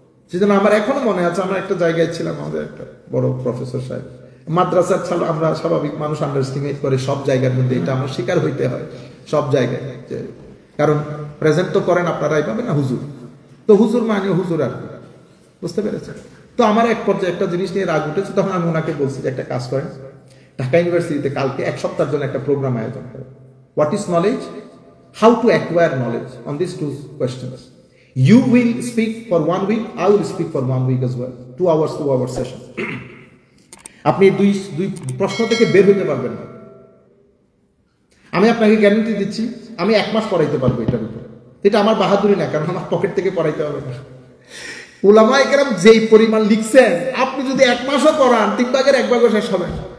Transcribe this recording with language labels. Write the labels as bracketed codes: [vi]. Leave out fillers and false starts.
[bn] সেজন্য আমার এখনো মনে আছে, আমরা একটা জায়গায় ছিলাম, আমাদের একটা বড় প্রফেসর সাহেব, মাদ্রাসার ছাড়া আমরা স্বাভাবিক মানুষ আন্ডার এস্টিমেট করে সব জায়গার মধ্যে, এটা আমার শিকার হইতে হয় সব জায়গায়, কারণ প্রেজেন্ট তো করেন আপনারাই পাবেন না হুজুর, তো হুজুর মানে হুজুর আর কি, বুঝতে পেরেছেন। তো আমার এক পর্যায়ে একটা জিনিস নিয়ে রাগ উঠেছে, তখন আমি ওনাকে বলছি যে একটা কাজ করেন, ঢাকা ইউনিভার্সিটিতে কালকে 1 সপ্তাহের জন্য একটা প্রোগ্রাম আয়োজন করেন, [en] What is knowledge, how to acquire knowledge on this 2 questions. You will speak for 1 week, I will speak for 1 week as well, 2 hours session. [bn] আপনি দুই প্রশ্ন থেকে বের হতে পারবেন না। আমি আপনাকে গ্যারান্টি দিচ্ছি, আমি 1 মাস পড়াইতে পারবো এটার উপর। এটা আমার বাহাদুরি না, কারণ আমার পকেট থেকে পড়াইতে হবে না। উলামায়ে কেরাম যেই পরিমাণ লিখছেন, আপনি যদি 1 মাসও পড়ান 3 ভাগের 1 ভাগও শেষ হবে না।